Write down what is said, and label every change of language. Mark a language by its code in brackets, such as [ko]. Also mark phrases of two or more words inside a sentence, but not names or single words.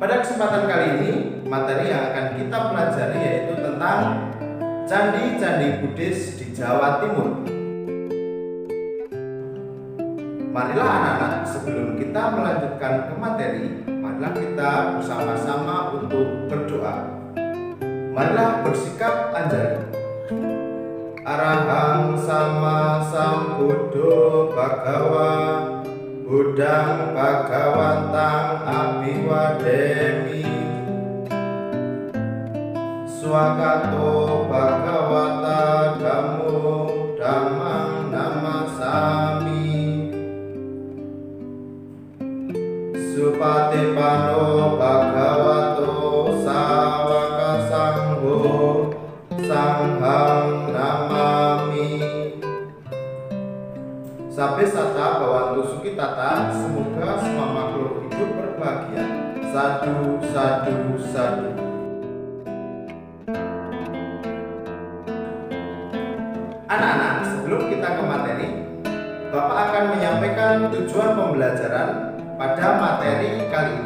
[id] Pada kesempatan kali ini materi yang akan kita pelajari yaitu tentang candi-candi Buddhis di Jawa Timur. Marilah anak-anak, sebelum kita melanjutkan ke materi, marilah kita bersama-sama untuk berdoa. Marilah bersikap anjali. [pi] Arahang sama sambuddho bhagawa Buddhang bhagawantang abhiwademi Swakato bhagawata dhammo dhammang namasami Supatipano bhagavato sawaka sangho sanghang namami. Sabe sata bawantu sukitata, [id] semoga semua makhluk hidup berbahagia. [pi] Sadu, sadu, sadu. [id] Anak-anak, sebelum kita ke materi, Bapak akan menyampaikan tujuan pembelajaran pada materi kali ini.